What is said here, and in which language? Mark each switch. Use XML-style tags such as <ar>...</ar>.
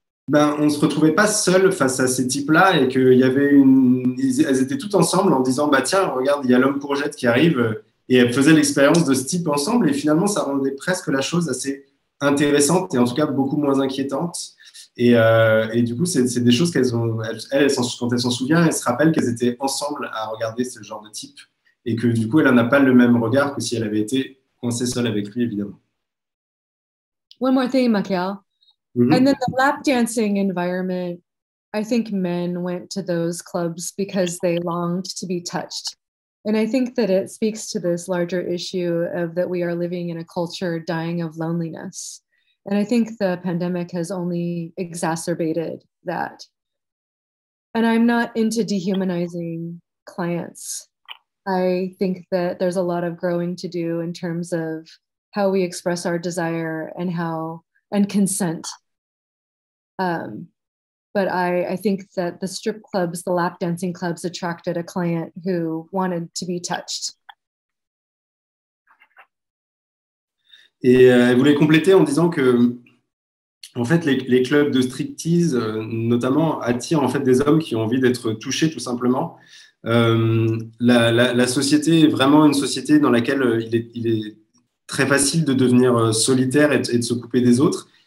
<fr>Ben, on ne se retrouvait pas seul face à ces types-là et qu'il y avait elles étaient toutes ensemble en disant bah tiens, regarde, il y a l'homme courgette qui arrive et elles faisaient l'expérience de ce type ensemble et finalement ça rendait presque la chose assez intéressante et en tout cas beaucoup moins inquiétante. Et du coup, c'est des choses qu'elles ont, quand elles s'en souviennent, elles se rappellent qu'elles étaient ensemble à regarder ce genre de type et que du coup, elle n'a pas le même regard que si elle avait été coincée seule avec lui, évidemment.</fr> <en>One more thing, Mikael. Mm-hmm. And then the lap dancing environment, I think men went to those clubs because they longed to be touched. And I think that it speaks to this larger issue of that we are living in a culture dying of loneliness. And I think the pandemic has only exacerbated that. And I'm not into dehumanizing clients. I think that there's a lot of growing to do in terms of how we express our desire and consent. But I think that the strip clubs, the lap dancing clubs attracted a client who wanted to be touched.</en> <fr>Et elle voulait compléter en disant que en fait, les clubs de striptease, notamment, attirent en fait des hommes qui ont envie d'être touchés, tout simplement. La société est vraiment une société dans laquelle il est très facile de devenir solitaire et de se couper des autres.</fr>